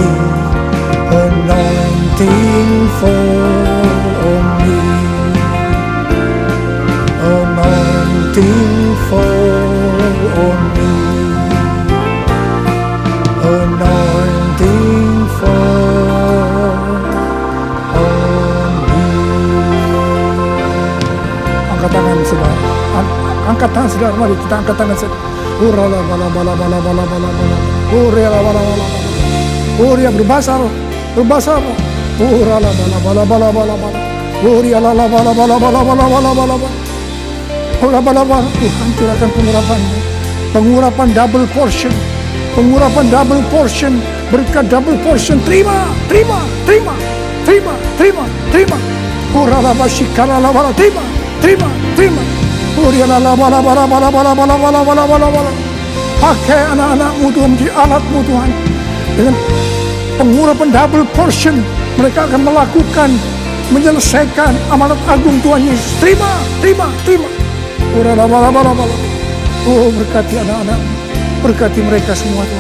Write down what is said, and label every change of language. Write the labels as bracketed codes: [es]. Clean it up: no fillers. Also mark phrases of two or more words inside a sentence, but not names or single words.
[en] Anointing, fall on me. Anointing, fall on me. Anointing, fall on me. [id] Angkat tangan saudara. Angkat tangan saudara, mari kita angkat tangan saudara. Urala bala bala bala bala bala bala. Urala bala bala bala. Uria berbahasa roh, berbahasa roh. Urala bala bala bala bala bala. Uria la la bala bala bala bala bala bala bala. Ura bala bala. Tuhan curahkan pengurapan [en] double portion [id] Pengurapan [en] double portion, [id] berkat [en] double portion. [id] Terima, terima, terima, terima, terima, terima. Kuralaba shikaralaba, terima, terima, terima. Kurialaba, bala, bala, bala, bala, bala, bala, bala, bala. Pakai anak-anakmu Tuhan menjadi alatmu Tuhan. Dengan pengurapan [en] double portion, [id] mereka akan melakukan, menyelesaikan amanat agung Tuhan Yesus. Terima, terima, terima. Oh, berkati anak-anakmu, berkati mereka semua Tuhan.